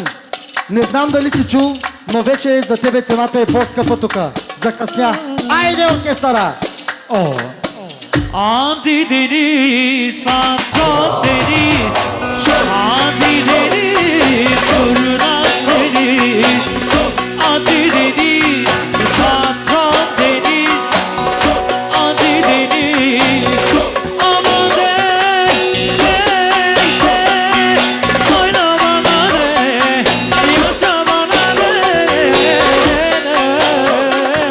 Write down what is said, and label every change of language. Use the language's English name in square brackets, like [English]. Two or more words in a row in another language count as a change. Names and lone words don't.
[Bulgarian] Не знам дали си чул, но вече за тебе цената е по-скъпа тука. Закъсня. Айде, оркестъра! [Turkish] Antideniz, patron deniz. Antideniz, kurnaz deniz. Antideniz, patron deniz. Antideniz, aman de, oyna bana de, yaşa bana de.